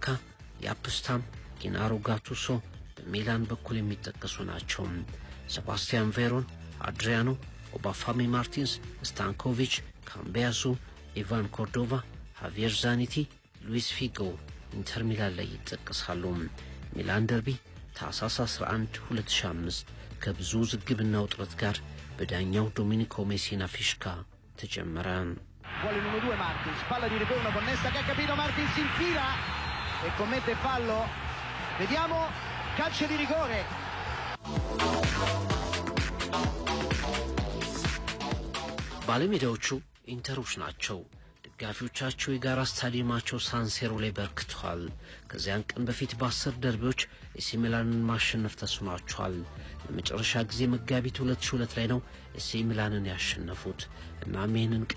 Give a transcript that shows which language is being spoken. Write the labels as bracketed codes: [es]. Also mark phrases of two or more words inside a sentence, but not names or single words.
[am] ያፕስታም፣ ጌናሮ ጋቱሶ በሚላን በኩል የሚጠቀሱ ናቸው። ሴባስቲያን ቬሮን፣ አድሪያኖ፣ ኦባፋሚ ማርቲንስ፣ ስታንኮቪች፣ ካምቢያሱ፣ ኢቫን ኮርዶቫ፣ ሃቪየር ዛኒቲ፣ ሉዊስ ፊጎ ኢንተር ሚላን ላይ ይጠቀሳሉ። ሚላን ደርቢ ታህሳስ 11 2005 ከብዙ ዝግብና ውጥረት ጋር በዳኛው ዶሚኒኮ ሜሲና ፊሽካ ተጀመረ። [it] Vuole l'1-2 Martins, palla di ritorno con Nesta che ha capito, Martins si infila e commette fallo. Vediamo, calcio di rigore. [am] ባለሜዳዎቹ ኢንተሮች ናቸው። ደጋፊዎቻቸው የጋራ ስታዲየማቸው ሳንሴሮ ላይ በርክተዋል። ከዚያን ቀን በፊት በ10 ደርቢዎች ኤሲ ሚላንን ማሸነፍ ተስኗቸዋል። ለመጨረሻ ጊዜ መጋቢት 2002 ላይ ነው ኤሲ ሚላንን ያሸነፉት። እናም ይህንን ቀን